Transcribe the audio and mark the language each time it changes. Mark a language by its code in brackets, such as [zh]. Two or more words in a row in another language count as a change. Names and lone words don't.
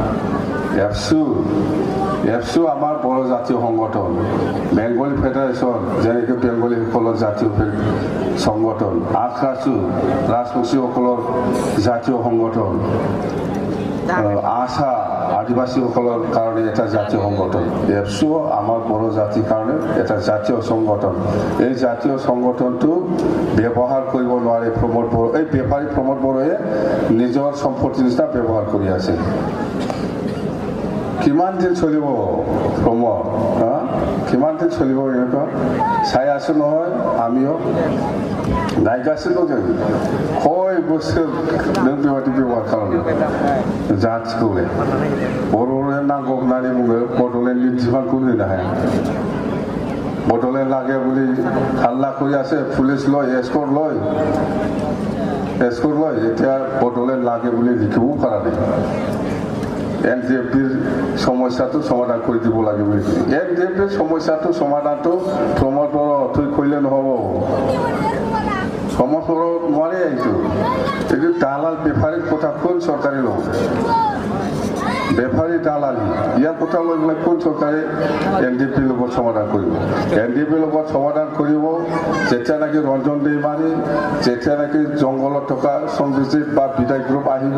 [as] এপসু আমাৰ বড়ো জাতীয় সংগঠন বেংগলী ফেডাৰেশ্যন যেনেকৈ বেংগলীসকলৰ জাতীয় সংগঠন আখৰাইছু ৰাজবংশীসকলৰ জাতীয় সংগঠন আশা আদিবাসীসকলৰ কাৰণে এটা জাতীয় সংগঠন এপসু আমাৰ বড়ো জাতিৰ কাৰণে এটা জাতীয় সংগঠন এই জাতীয় সংগঠনটো ব্যৱহাৰ কৰিব নোৱাৰে প্ৰমোদ বড়ো এই বেপাৰী প্ৰমোদ বড়োৱে নিজৰ সম্পত্তিৰ নিচিনা ব্যৱহাৰ কৰি আছে কিমান দিন চলিব প্ৰমোদ কিমান দিন চলিব এনেকুৱা চাই আছো নহয় আমিও [brx] नायगासिनो दं जों खय बोसोर नों बेबायदि बेबहार खालामो जाथिखौलाय बड'लेण्ड नांगौ होननानै बुङो बड'लेण्डनि बिबानखौ होनो हाया [as] बड'लेण्ड লাগে বুলি হাল্লা কৰি আছে পুলিচ লয় এস্কৰ্ট লয় এতিয়া বড'লেণ্ড লাগে বুলি লিখিব পৰা নাই NDFBৰ সমস্যাটো সমাধান কৰি দিব লাগে বুলি NDFBৰ সমস্যাটো সমাধানটো প্ৰমোদ বড়ো থৈ কৰিলে নহ'ব সমস্ত নোৱাৰে এইটো দালাল বেপাৰীৰ কথা কোন চৰকাৰে লব বেপাৰী দালালি ইয়াৰ কথা লৈ পেলাই কোন চৰকাৰে NDFBৰ লগত সমাধান কৰিব NDFBৰ লগত সমাধান কৰিব যেতিয়া নেকি ৰঞ্জন দৈমাৰী যেতিয়া নেকি জংঘলত থকা সংবিজিত বা বিদায় গ্ৰুপ আহিব